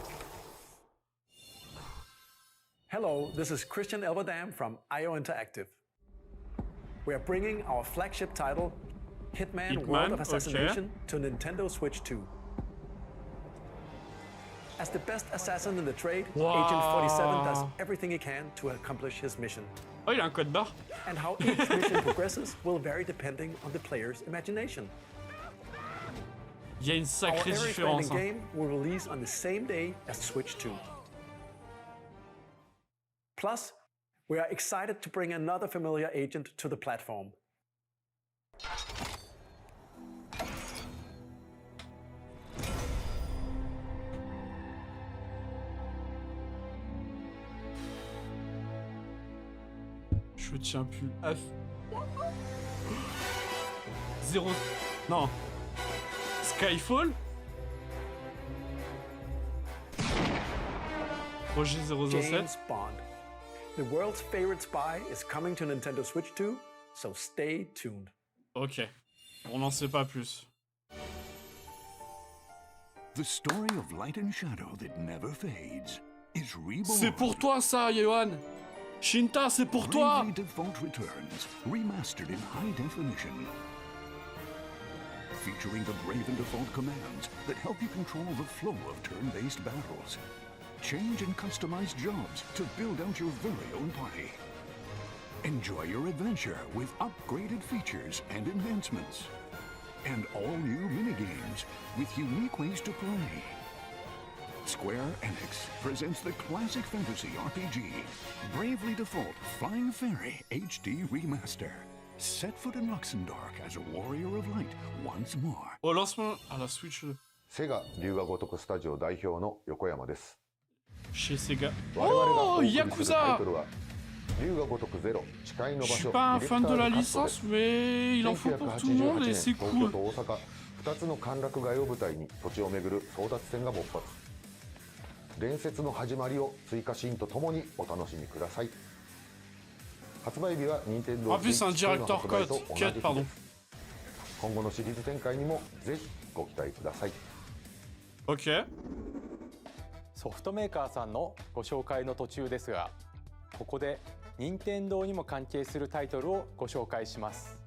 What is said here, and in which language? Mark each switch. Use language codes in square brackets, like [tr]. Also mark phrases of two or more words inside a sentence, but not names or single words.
[en] Hello, this is Christian Elverdam from IO Interactive. We are bringing our flagship title, Hitman World of Assassination, to Nintendo Switch 2. As the best assassin in the trade, Agent 47 does everything he can to accomplish his mission. [fr] Oh, il a un code barre. [en] And how each mission progresses will vary depending on the player's imagination. [fr] Il y a une sacrée différence. [en] Our game will release on the same day as Switch 2. Plus, we are excited to bring another familiar agent to the platform. [fr] Je tiens plus. F. 0. Non. Skyfall. Projet 007. James Bond. [en] The world's favorite spy is coming to Nintendo Switch 2, so stay tuned. [fr] Ok. On n'en sait pas plus. [en] The story of light and shadow that never fades is reborn. [fr] C'est pour toi ça, Yohan. Shinta, c'est pour toi. [en] Bravely Default returns, remastered in high definition. Featuring the Brave and Default commands that help you control the flow of turn-based battles. Change and customize jobs to build out your very own party. Enjoy your adventure with upgraded features and enhancements. And all new minigames with unique ways to play. Square Enix presents the classic fantasy RPG, Bravely Default Flying Fairy HD Remaster. Set foot in Luxembourg as a warrior of light once more. [fr] Au lancement à la Switch 2. [ja] セガ龍が如くスタジオ代表の横山です。 [fr] Chez Sega. [ja] 我々がお Oh, 送りするタイ Yakuza! トルは龍が如くゼロ誓いの場 [fr] Je suis [ja] 所 [fr] pas un [ja] ディレクタ [fr] fan de [ja] ー [fr] la [ja] ズカット [fr] licence, mais il en faut pour tout le monde et c'est [ja] 東 [fr] cool. [ja] 京と大阪2つの歓楽街を舞台に土地を巡る争奪戦が勃発。伝説の始まりを追加シーンとともにお楽しみください。発売日は任天堂 [fr] En plus, c'est un [ja] スイッチ2の [fr] director [ja] 発売 [fr] cut. [ja] と同じ日 [fr] Cut, [ja] で [fr] pardon. [ja] す。今後のシリーズ展開にもぜひご期待ください。 [fr] Ok. [ja] ソフトメーカーさんのご紹介の途中ですが、ここで任天堂にも関係するタイトルをご紹介します。